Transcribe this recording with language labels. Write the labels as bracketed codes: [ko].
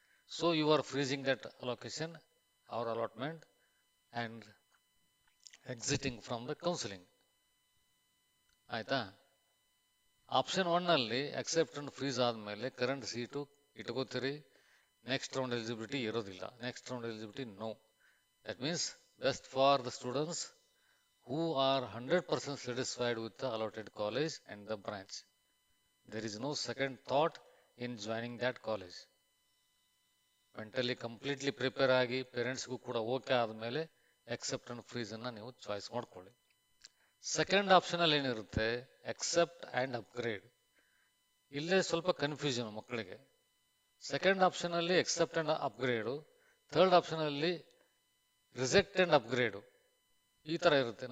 [en] So you are freezing that allocation or allotment and exiting from the counselling. [kn] ಆಯಿತಾ? Option 1ನಲ್ಲಿ accept and freeze ಆದಮೇಲೆ current seat ಇಟ್ಕೋತೀರಿ. Next round eligibility ಇರೋದಿಲ್ಲ. Next round eligibility no. [en] That means best for the students who are 100% satisfied with the allotted college and the branch. There is no second thought in joining that college. Mentally completely prepare [kn] ಆಗಿ ಪೇರೆಂಟ್ಸ್ಗೂ ಕೂಡ okay ಆದಮೇಲೆ accept and ಫ್ರೀಸನ್ನು ನೀವು choice ಮಾಡ್ಕೊಳ್ಳಿ. Second ಆಪ್ಷನಲ್ಲಿ ಏನಿರುತ್ತೆ, accept and upgrade. ಇಲ್ಲೇ ಸ್ವಲ್ಪ confusion ಮಕ್ಕಳಿಗೆ. Second ಆಪ್ಷನಲ್ಲಿ accept and ಅಪ್ಗ್ರೇಡು, third ಆಪ್ಷನಲ್ಲಿ reject and ಅಪ್ಗ್ರೇಡು ಈ ಥರ ಇರುತ್ತೆ.